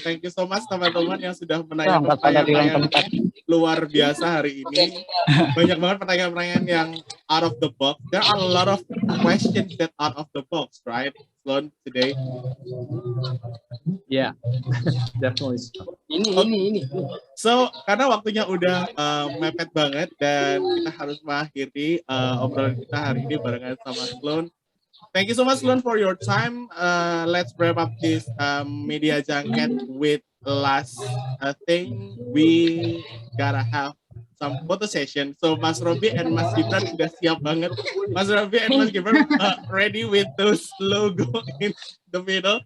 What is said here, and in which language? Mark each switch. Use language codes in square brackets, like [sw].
[id] Thank you so much teman-teman yang sudah menanyakan pertanyaan luar biasa hari ini. [en] Banyak banget pertanyaan-pertanyaan yang out of the box. There are a lot of questions that out of the box, right, Sloan, today? Yeah, definitely. [id] Ini. So, karena waktunya udah mepet banget dan kita harus mengakhiri obrolan kita hari ini barengan sama Sloan. [en] Thank you so much, Sloan, for your time. Let's wrap up this media junket with last thing. We gotta have some photo session. So, Mas Robi and Mas Gibran sudah siap banget. Mas Robi and Mas Gibran ready with those logo in the middle.